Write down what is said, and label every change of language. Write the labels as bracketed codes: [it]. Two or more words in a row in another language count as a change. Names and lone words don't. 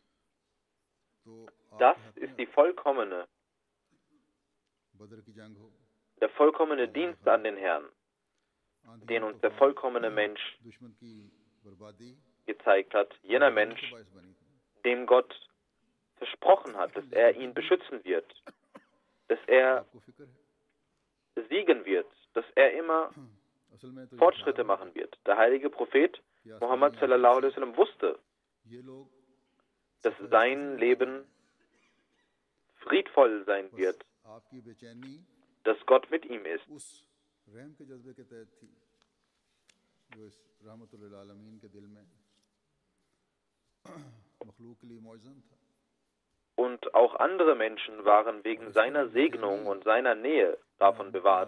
[de] Das ist der vollkommene Dienst an den Herrn, den uns der vollkommene Mensch gezeigt hat. Jener Mensch, dem Gott versprochen hat, dass er ihn beschützen wird, dass er siegen wird, dass er immer Fortschritte machen wird. Der heilige Prophet Muhammad [ar] صلى الله عليه وسلم [de] wusste, dass sein Leben friedvoll sein wird, dass Gott mit ihm ist. Und auch andere Menschen waren wegen seiner Segnung und seiner Nähe davon bewahrt.